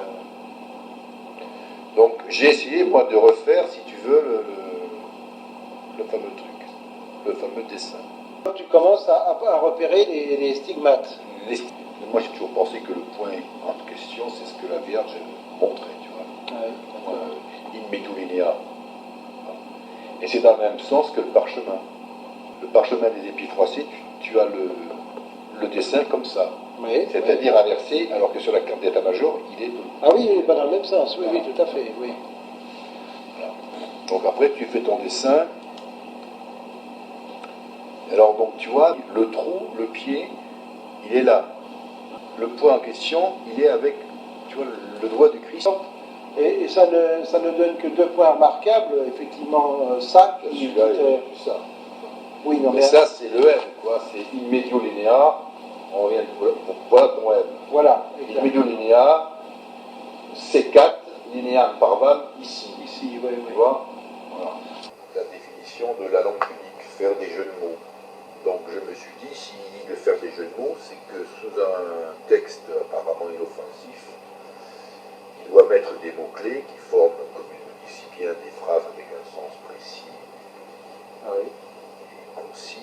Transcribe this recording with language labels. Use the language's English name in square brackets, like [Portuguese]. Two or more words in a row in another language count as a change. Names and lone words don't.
[French] Donc j'ai essayé moi de refaire, si tu veux, le fameux truc, le fameux dessin. Tu commences à repérer les stigmates. Moi j'ai toujours pensé que le point en question, c'est ce que la Vierge montrait, tu vois. [Latin] In metu linea. [French] Et c'est dans le même sens que le parchemin. Le parchemin des épiphracées, tu as le dessin comme ça. Oui, c'est-à-dire inversé, alors que sur la carte d'état-major, il est bleu. Ah oui, pas dans le même sens, oui, tout à fait, oui. Voilà. Donc après, tu fais ton dessin. Alors donc tu vois, le trou, le pied, il est là. Le point en question, il est avec, tu vois, le doigt du Christ. Et ça ne donne que 2 points remarquables, effectivement, ça. Celui-là, ça. Oui, non, mais ça, c'est le M, quoi. C'est [Latin] in medio linea. [French] On revient, voilà ton M. Voilà. [Latin] In medio linea, C4, lineam parvam, [French] ici. Ici, oui. Tu vois, voilà. La définition de la langue publique, faire des jeux de mots. Donc je me suis dit, si de faire des jeux de mots, c'est que sous un texte apparemment inoffensif, il doit mettre des mots-clés qui forment, comme il me dit si bien, des phrases avec un sens précis et concis.